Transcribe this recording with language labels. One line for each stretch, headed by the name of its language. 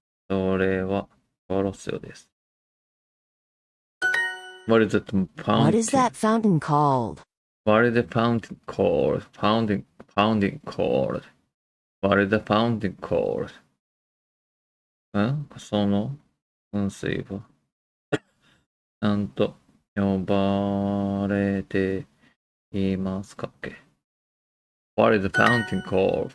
Japanese: それはコロッセオです。
English: What is that fountain? What is that fountain called? What is the fountain called? Pounding called. What is the fountain called?
Japanese: その噴水はなんと呼ばれていますかっけ
English: What is the fountain called?